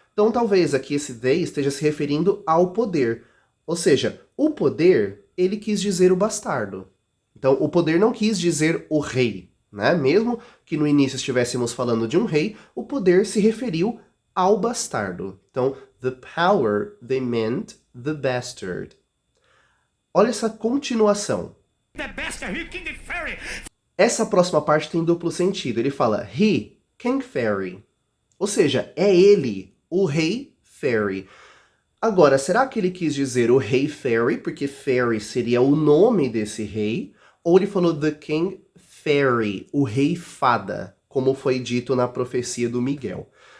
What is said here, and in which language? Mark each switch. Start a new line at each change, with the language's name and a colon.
Portuguese: Então talvez aqui esse they esteja se referindo ao poder. Ou seja, o poder, ele quis dizer o bastardo. Então o poder não quis dizer o rei, né? Mesmo que no início estivéssemos falando de um rei, o poder se referiu ao bastardo.
English: Então, the power, they meant the bastard.
Portuguese: Olha essa continuação.
English: The bastard, he King Fairy.
Portuguese: Essa próxima parte tem duplo sentido. Ele fala,
English: he, King Fairy.
Portuguese: Ou seja, é ele, o rei Fairy. Agora, será que ele quis dizer o rei Fairy, porque Fairy seria o nome desse rei? Ou ele falou the King Fairy, o rei fada, como foi dito na profecia do Miguel?